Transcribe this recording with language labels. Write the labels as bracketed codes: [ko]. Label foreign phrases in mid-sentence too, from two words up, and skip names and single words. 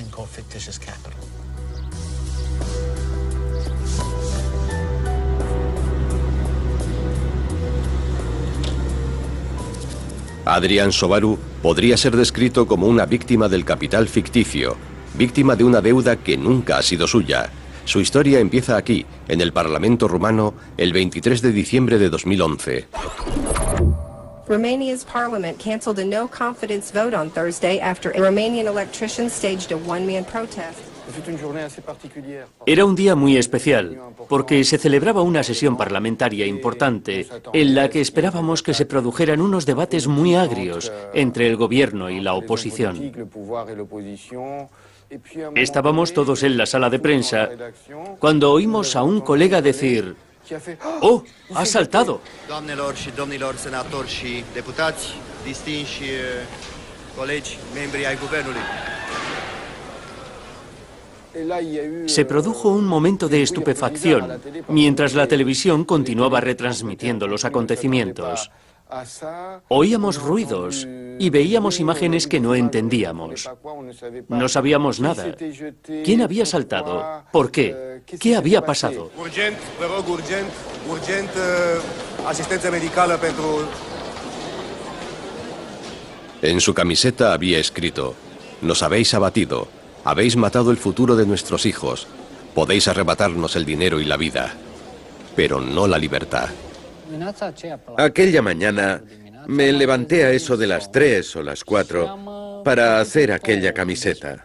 [es] Adrian Sobaru podría ser descrito como una víctima del capital ficticio, víctima de una deuda que nunca ha sido suya. Su historia empieza aquí, en el Parlamento rumano, el 23 de diciembre de 2011. [en] Romania's parliament canceled a no-confidence vote on Thursday after a Romanian electrician staged a one-man protest. [es] Era un día muy especial, porque se celebraba una sesión parlamentaria importante en la que esperábamos que se produjeran unos debates muy agrios entre el gobierno y la oposición. Estábamos todos en la sala de prensa cuando oímos a un colega decir: ¡Oh, ha saltado! [ro] Doamnelor și domnilor senatori și deputați, distinși colegi, membri ai guvernului. [es] Se produjo un momento de estupefacción mientras la televisión continuaba retransmitiendo los acontecimientos. Oíamos ruidos y veíamos imágenes que no entendíamos. No sabíamos nada. ¿Quién había saltado? ¿Por qué? ¿Qué había pasado? [ro] Urgent, vă rog, urgent, asistență medicală pentru... [es] En su camiseta había escrito: nos habéis abatido, habéis matado el futuro de nuestros hijos, podéis arrebatarnos el dinero y la vida, pero no la libertad. Aquella mañana me levanté a eso de las 3 o las 4 para hacer aquella camiseta.